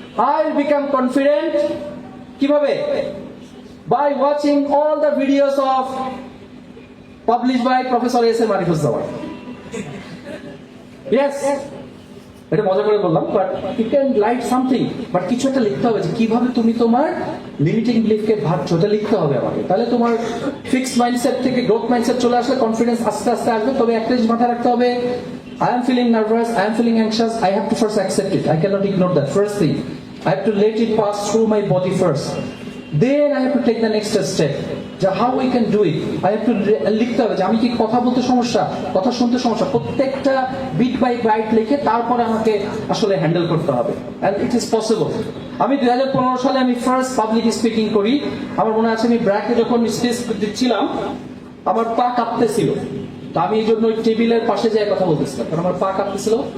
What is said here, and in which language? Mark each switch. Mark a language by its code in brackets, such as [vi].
[en] I will become confident [bn] কিভাবে? [en] By watching all the videos of published by Professor S.M. Arifuzzaman. Yes, [bn] এটা মজা করে বললাম, [en] But you can write something. [bn] But কিছু একটা লিখতে হবে যে কিভাবে তুমি তোমার লিমিটিং বিলিফকে ভাবছো, ওটা লিখতে হবে আমাকে। তাহলে তোমার ফিক্সড মাইন্ডসেট থেকে গ্রোথ মাইন্ডসেট চলে আসলে কনফিডেন্স আস্তে আস্তে আসবে। তবে একটা জিনিস মাথায় রাখতে হবে, [en] I am feeling nervous, I am feeling anxious, I have to first accept it. I cannot ignore that. First thing, I have to let it pass through my body first. Then I have to take the next step. How we can do it? I have to [bn] লিখতে হবে যে আমি কি কথা বলতে সমস্যা, কথা শুনতে সমস্যা, প্রত্যেকটা বিট বাই বাইট লিখে তারপরে আমাকে আসলে হ্যান্ডেল করতে হবে। [en] And it is possible. [bn] আমি 2015 সালে আমি ফার্স্ট পাবলিক স্পিকিং করি। আমার মনে আছে আমি ব্র্যাকে যখন স্পিচ দিচ্ছিলাম আমার পা কাঁপতেছিল, তা আমি এই জন্য ওই টেবিলের পাশে যেয়ে কথা বলতেছিলাম, কারণ আমার পা কাঁপতেছিল।